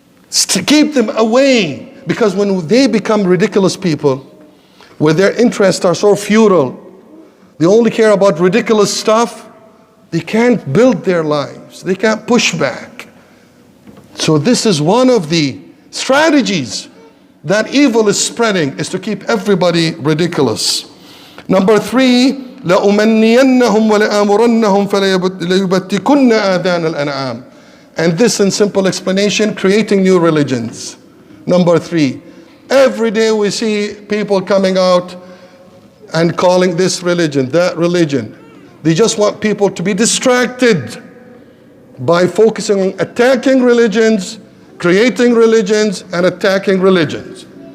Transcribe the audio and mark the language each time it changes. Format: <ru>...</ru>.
<en>To keep them away, because when they become ridiculous people, where their interests are so futile, they only care about ridiculous stuff, they can't build their lives. They can't push back. So this is one of the strategies that evil is spreading, is to keep everybody ridiculous. Number 3,</en> <ar>لَأُمَنِّيَنَّهُمْ وَلَآمُرَنَّهُمْ فَلَيُبَتِّكُنَّ آذَانَ الْأَنْعَامِ.</ar> <en>And this, in simple explanation, creating new religions. Number 3, every day we see people coming out and calling this religion, that religion. They just want people to be distracted by focusing on attacking religions, creating religions, and attacking religions.</en>